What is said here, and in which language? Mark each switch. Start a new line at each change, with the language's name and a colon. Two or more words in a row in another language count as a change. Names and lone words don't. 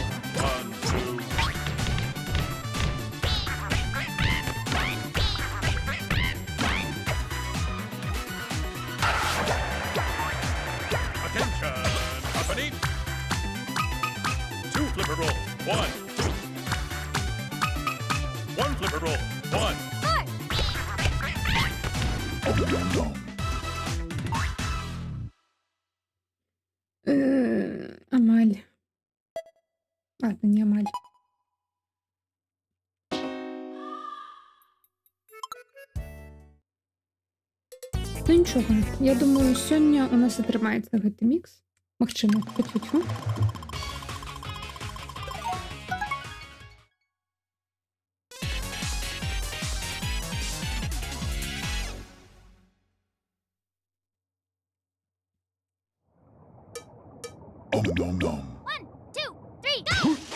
English: One, two. Attention, company. Two flipper roll. One, two. One flipper roll. One.
Belarusian: Амаль. Ладно, не Амаль. Ну нічого, я думаю, сёння у нас атрымаецца гэты мікс. Магчыма, тьфу-тьфу.
English: One, two, three, go!